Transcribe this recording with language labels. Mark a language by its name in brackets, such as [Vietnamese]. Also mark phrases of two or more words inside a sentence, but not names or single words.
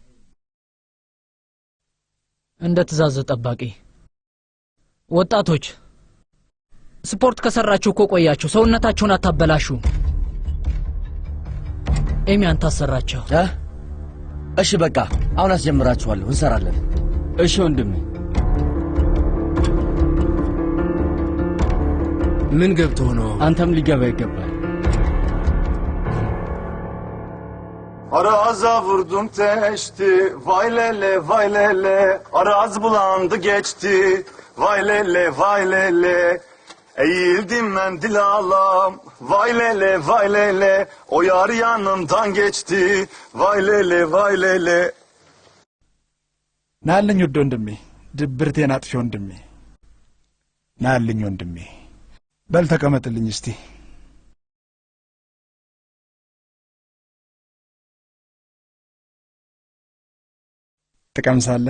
[Amharic] እንደ ትእዛዝ ጠባቂ። ወጣቶች ስፖርት ከሰራችሁ እኮ ቆያችሁ። ሰውነታችሁን አታበላሹ። ኤሚያን ታሰራቸው። እሺ በቃ አሁን አስጀምራችኋለሁ፣ እንሰራለን። እሺ ወንድሜ። ምን ገብቶ ነው? አንተም ሊገባ ይገባል። [Turkish] Araza vurdum teşti, vay lele, araz bulandı geçti, vay lele, eğildim ben dilalam, vay lele, o yar yanımdan geçti, vay lele. [Amharic] ናልኝ ውድ ወንድሜ፣ ድብርቴን አጥፊ ወንድሜ፣ ናልኝ ወንድሜ፣ በል ተቀመጥልኝ እስቲ። ትቀምሳለህ?